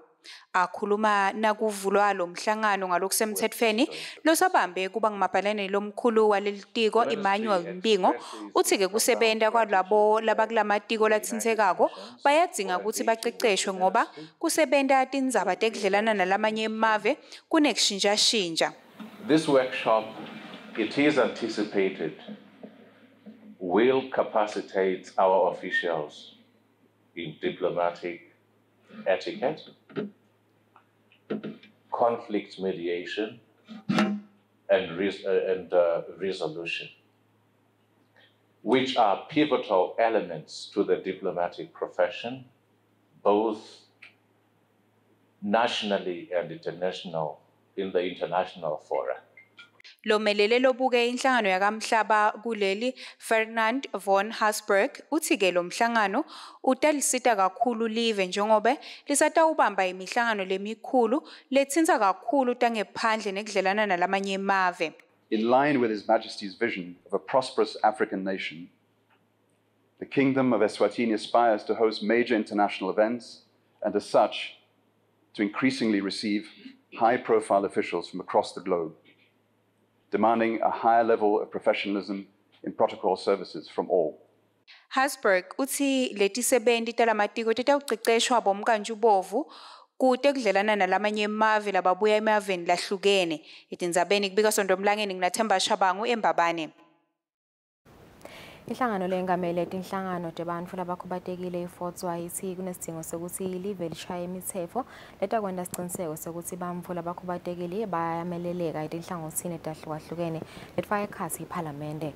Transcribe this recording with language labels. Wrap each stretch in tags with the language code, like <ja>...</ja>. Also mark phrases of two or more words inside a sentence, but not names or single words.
<ss>Akhuluma nakuvulwa lo mhlangano ngalokusemthethweni losabambe kuba ngumabhalane lomkhulu walelitiko Emmanuel Mbingo uthi-ke kusebenta kwalabo labakulamatiko latsinsekako bayadzinga ukuthi baceceshwe ngoba kusebenta tindzaba tekudlelana nalamanye emave kunekushintsha-shintsha.</ss> <en>This workshop, it is anticipated, will capacitate our officials in diplomatic etiquette, conflict mediation, and resolution, which are pivotal elements to the diplomatic profession, both nationally and in the international fora.</en> <ss>Lo melele lobuke inhlangano yakamhlaba kuleli Ferdinand von Hasberg uthi-ke lo mhlangano utalisita kakhulu live njengobe lisatawubamba imihlangano lemikhulu letsinza kakhulu tangephandle nekudlelana nalamanye emave.</ss> <en>In line with His Majesty's vision of a prosperous African nation, the Kingdom of Eswatini aspires to host major international events and as such to increasingly receive high-profile officials from across the globe, demanding a higher level of professionalism in protocol services from all.</en> <ss>Hasberg uthi letisebenti talamatiko tetawuceceshwa bomkantshubomvu kute kudlelana nalamanye emave lababuya emaveni lahlukene. Etindzabeni kubika Sondomlangeni nginaThemba Shabangu eMbabane. Inhlangano lengamele tinhlangano tebantfu labakhubatekile ifotswa ithi kunesidingo sokuthi ilive lishaye imitsetfo letakwenta siciniseko sokuthi bantfu labakhubatekile bayameleleka etinhlangothini etahlukahlukene letfaka ekhatsi iphalamende.</ss>